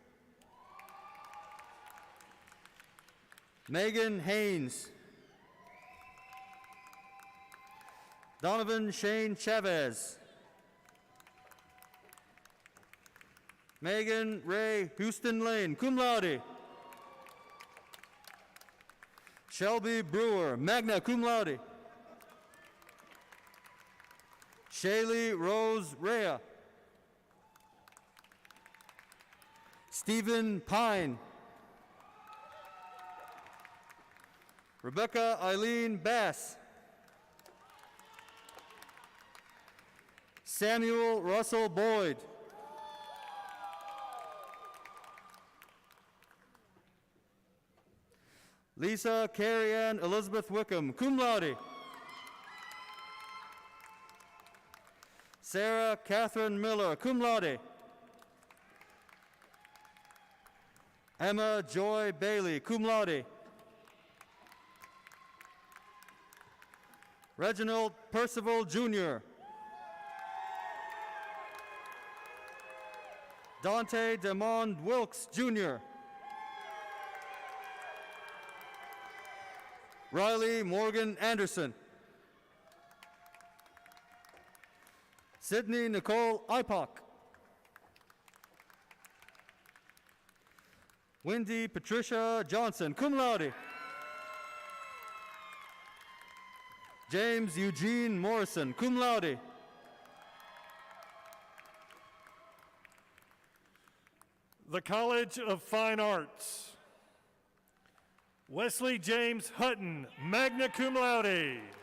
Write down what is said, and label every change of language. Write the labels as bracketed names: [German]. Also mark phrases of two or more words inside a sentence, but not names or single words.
[English] Megan Haynes. Donovan Shane Chavez. Megan Ray Houston Lane, [Latin] cum laude. [English] Shelby Brewer, [Latin] magna cum laude. [English] Shaylee Rose Rea. Stephen Pine. Rebecca Eileen Bass. Samuel Russell Boyd. Lisa Carrie Ann Elizabeth Wickham, [Latin] cum laude. [English] Sarah Catherine Miller, [Latin] cum laude. [English] Emma Joy Bailey, [Latin] cum laude. [English] Reginald Percival Jr. Dante Demond Wilkes Jr. Riley Morgan Anderson. Sydney Nicole Ipock. Wendy Patricia Johnson, [Latin] cum laude. [English] James Eugene Morrison, [Latin] cum laude. [English] The College of Fine Arts. Wesley James Hutton, [Latin] magna cum laude.